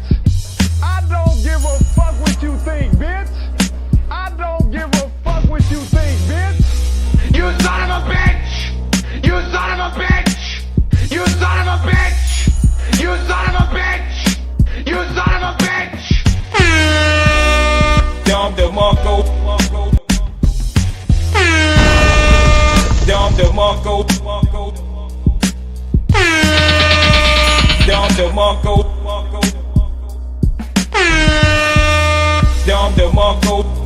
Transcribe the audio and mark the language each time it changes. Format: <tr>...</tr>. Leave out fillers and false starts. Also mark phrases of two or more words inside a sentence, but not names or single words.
<en>I don't give a fuck what you think, bitch. I don't give a fuck what you think, bitch. You son of a bitch! You son of a bitch! You son of a bitch! You son of a bitch! You son of a bitch! Dom DeMarco. Dom DeMarco. Dom DeMarco. Dom DeMarco.</en>